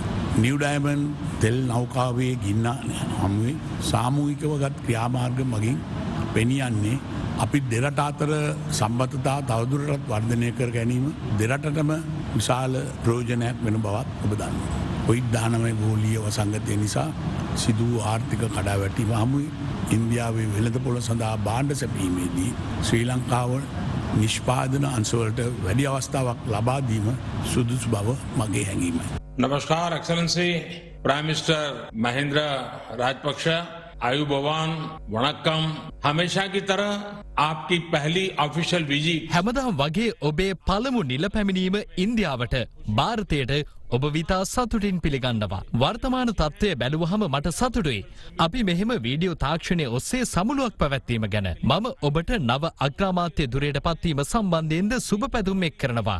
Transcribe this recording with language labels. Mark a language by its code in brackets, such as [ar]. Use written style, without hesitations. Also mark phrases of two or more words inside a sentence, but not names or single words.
[si] නිව් ඩයමන්ඩ් තෙල් නෞකාවේ ගින්න හමුවේ සාමූහිකව ගත් ක්‍රියාමාර්ග මගින් පෙනියන්නේ අපි දෙරට අතර සම්බන්ධතා තවදුරටත් වර්ධනය කර ගැනීම දෙරටටම විශාල ප්‍රයෝජනයක් වෙන බවත් ඔබ දන්නවා. කොවිඩ්-19 ගෝලීය වසංගතය නිසා සිදු වූ ආර්ථික කඩාවැටීම හමුවේ ඉන්දියාවේ වෙළඳපොළ සඳහා භාණ්ඩ සැපීමේදී ශ්‍රී ලංකාව නිෂ්පාදන අංශවලට වැඩි අවස්ථාවක් ලබා දීම සුදුසු බව මගේ හැඟීමයි. [hi] नमस्कार [en] Excellency Prime Minister [hi] महेंद्र राजपक्ष आयुबोवान वणक्कम हमेशा की तरह आपकी पहली [en] official visit [si] හැමදාම වගේ ඔබේ පළමු නිල පැමිණීම ඉන්දියාවට ಭಾರತයට ඔබ විතා සතුටින් පිළිගන්නවා. වර්තමාන තත්ත්වය බැලුවහම මට සතුටුයි. අපි මෙහෙම වීඩියෝ තාක්ෂණය ඔස්සේ සමුළුවක් පැවැත්වීම ගැන. මම ඔබට නව අග්‍රාමාත්‍ය දුරයට පත්වීම සම්බන්ධයෙන්ද සුබ පැතුම් එක් කරනවා.